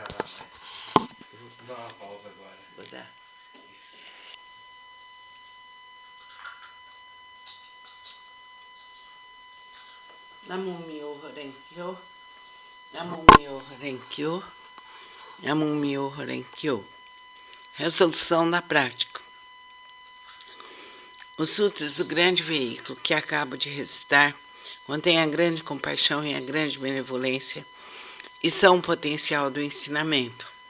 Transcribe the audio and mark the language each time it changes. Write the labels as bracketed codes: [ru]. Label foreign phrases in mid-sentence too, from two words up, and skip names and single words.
[pt] Vou dar uma pausa agora. Buda. [ja] 南無妙法蓮華経、南無妙法蓮華経、南無妙法蓮華経. [pt] Resolução da prática. Os sutras do grande veículo que acabo de recitar contêm a grande compaixão e a grande benevolência e são o potencial do ensinamento.